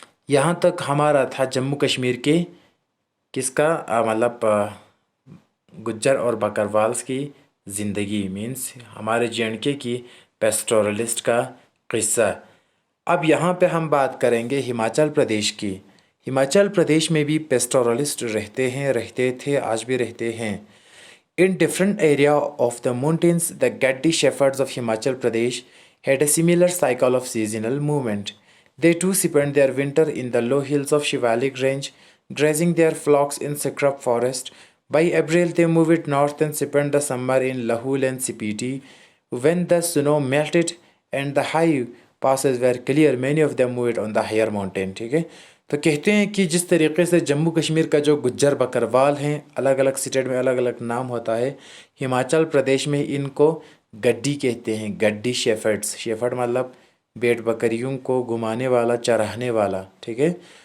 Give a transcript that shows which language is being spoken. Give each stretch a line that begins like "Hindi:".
Hindi: यहाँ तक हमारा था जम्मू कश्मीर के किसका मतलब गुज्जर और बकरवाल्स की ज़िंदगी, मीन्स हमारे जे.एंड.के की पेस्टोरलिस्ट का किस्सा। अब यहाँ पे हम बात करेंगे हिमाचल प्रदेश की। हिमाचल प्रदेश में भी पेस्टोरलिस्ट रहते हैं, रहते थे, आज भी रहते हैं।
English: In different area of the mountains, the Gaddi shepherds of Himachal Pradesh had a similar cycle of seasonal movement. They too spent their winter in the low hills of Shivalik Range, grazing their flocks in scrub forest. By April, they moved north and spent the summer in Lahul and Spiti. When the snow melted and the high passes were clear, many of them moved on the higher mountain.
Hindi: ठीक है। तो कहते हैं कि जिस तरीके से जम्मू कश्मीर का जो गुज्जर बकरवाल हैं, अलग अलग स्टेट में अलग अलग नाम होता है, हिमाचल प्रदेश में इनको गड्डी कहते हैं, गड्डी शेफर्ड्स। शेफर्ड मतलब भेड़ बकरियों को घुमाने वाला, चराने वाला, ठीक है।